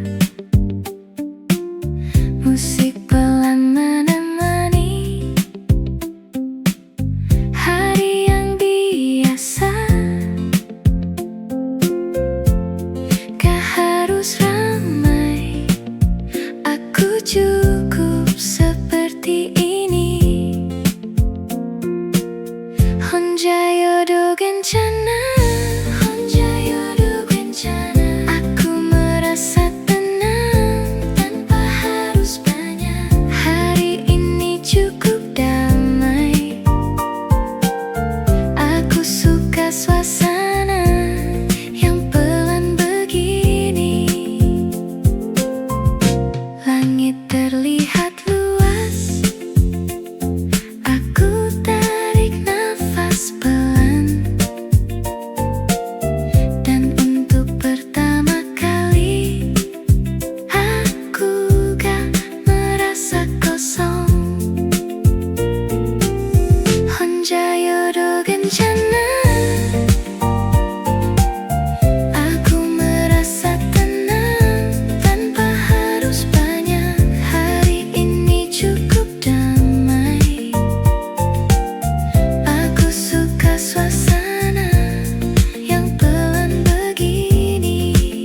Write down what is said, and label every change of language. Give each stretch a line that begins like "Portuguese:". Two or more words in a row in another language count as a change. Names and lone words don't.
Indonesian: Musik pelan menemani hari yang biasa. Gak harus ramai, aku cukup seperti ini.
Korean: 혼자여도 괜찮아, 혼자여도 괜찮아.
Indonesian: Aku merasa tenang tanpa harus banyak. Hari ini cukup damai, aku suka suasana yang pelan begini. Langit terlihat luas, aku tarik nafas pelan. Dan untuk pertama kali, aku gak merasa kosong.
Korean: 혼자여도 괜찮아,
Indonesian: aku merasa tenang tanpa harus banyak. Hari ini cukup damai, aku suka suasana yang pelan begini.